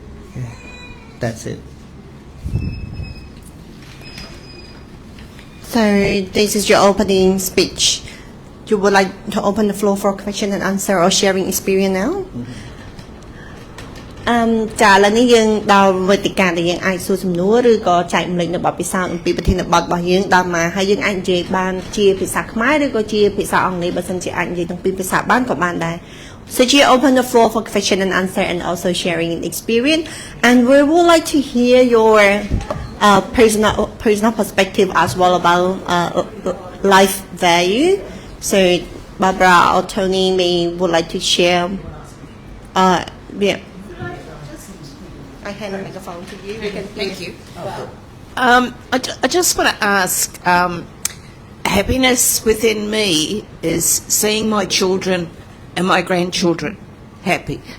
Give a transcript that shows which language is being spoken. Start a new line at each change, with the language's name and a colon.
English: Okay. That's it. So this is your opening speech. You would like to open the floor for question and answer or sharing experience now?
Khmer: ចាឥឡូវនេះយើងដល់វេទិកាដែលយើងអាចសួរសំណួរឬក៏ចែកម្លែកនៅបទពិសោធន៍អំពីប្រធានបទរបស់យើងដល់មកហើយយើងអាចនិយាយបានជាភាសាខ្មែរឬក៏ជាភាសាអង់គ្លេសបើសិនជាអាចនិយាយទាំងពីរភាសាបានក៏បានដែរ
English: So you open the floor for question and answer and also sharing an experience, and we would like to hear your personal perspective as well about life value. So Barbara or Tony would like to share. Yeah. I hand the microphone to you. Thank you. I just want to ask, happiness within me is seeing my children and my grandchildren happy.